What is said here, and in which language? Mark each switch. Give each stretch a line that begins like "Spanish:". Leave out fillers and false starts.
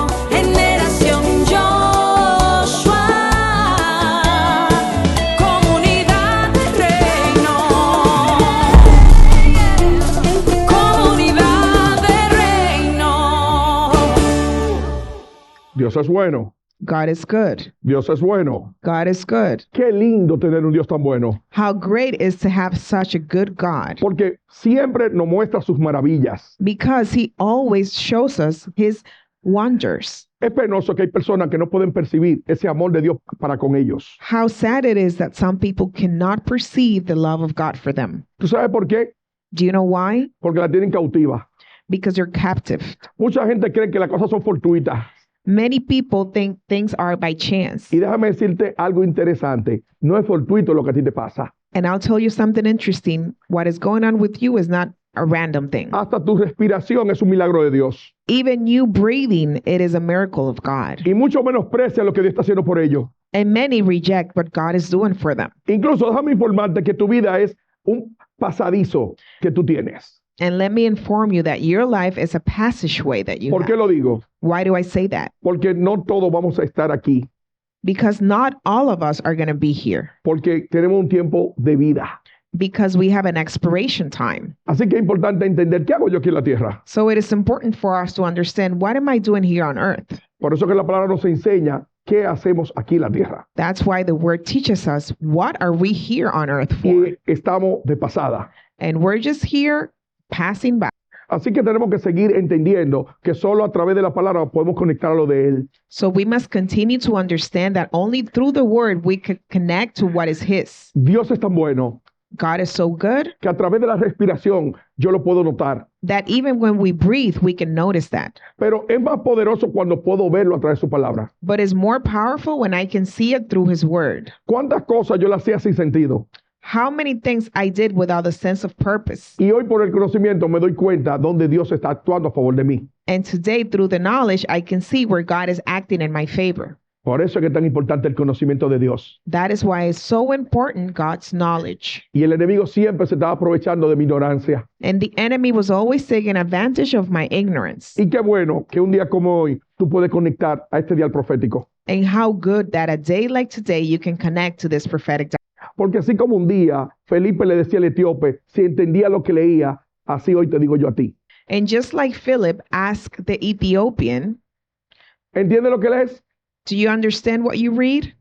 Spanish: Generación Joshua, comunidad de reino, comunidad de reino. Dios es bueno.
English: God is good.
Spanish: Dios es bueno.
English: God is good.
Spanish: Qué lindo tener un Dios tan bueno.
English: How great is to have such a good God,
Spanish: Porque siempre nos muestra sus maravillas.
English: because he always shows us his wonders.
Spanish: Es penoso que hay personas que no pueden percibir ese amor de Dios para con ellos.
English: How sad it is that some people cannot perceive the love of God for them.
Spanish: ¿Tú sabes por qué?
English: Do you know why?
Spanish: Porque la tienen cautiva.
English: Because you're captive.
Spanish: Mucha gente cree que las cosas son fortuitas.
English: Many people think things are by chance.
Spanish: Y déjame decirte algo interesante. No es fortuito lo que a ti te pasa.
English: And I'll tell you something interesting. What is going on with you is not a random thing.
Spanish: Hasta tu respiración es un milagro de Dios.
English: Even you breathing, it is a miracle of God.
Spanish: Y mucho menosprecia lo que Dios está haciendo por ellos.
English: And many reject what God is doing for them.
Spanish: Incluso déjame informarte que tu vida es un pasadizo que tú tienes.
English: And let me inform you that your life is a passageway that you
Spanish: ¿Por qué
English: have.
Spanish: lo digo?
English: Why do I say that?
Spanish: Porque no todos vamos a estar aquí.
English: Because not all of us are going to be here.
Spanish: Porque tenemos un tiempo de vida.
English: Because we have an expiration time.
Spanish: Así que es importante entender qué hago yo aquí en la tierra.
English: So it is important for us to understand, what am I doing here on earth?
Spanish: Por eso que la palabra nos enseña qué hacemos aquí en la tierra.
English: That's why the word teaches us, what are we here on earth for?
Spanish: Y estamos de pasada.
English: And we're just here passing by.
Spanish: Así que tenemos que seguir entendiendo que solo a través de la palabra podemos conectar a lo de Él.
English: So we must continue to understand that only through the word we can connect to what is his.
Spanish: Dios es tan bueno
English: God is so good
Spanish: que a través de la respiración yo lo puedo notar.
English: that even when we breathe, we can notice that.
Spanish: Pero es más poderoso cuando puedo verlo a través de su palabra.
English: But it's more powerful when I can see it through his word.
Spanish: ¿Cuántas cosas yo las hacía sin sentido?
English: how many things I did without a sense of purpose.
Spanish: Y hoy por el conocimiento me doy cuenta donde Dios está actuando a favor de mí.
English: And today, through the knowledge, I can see where God is acting in my favor.
Spanish: Por eso es que es tan importante el conocimiento de Dios.
English: That is why it's so important, God's knowledge.
Spanish: Y el enemigo siempre se estaba aprovechando de mi ignorancia.
English: And the enemy was always taking advantage of my ignorance.
Spanish: Y qué bueno que un día como hoy tú puedes conectar a este dial profético.
English: And how good that a day like today you can connect to this prophetic dialogue.
Spanish: Porque así como un día Felipe le decía al etíope, si entendía lo que leía, así hoy te digo yo a ti.
English: And just like Philip asked the Ethiopian,
Spanish: ¿Entiendes lo que lees?
English: do you understand what you read?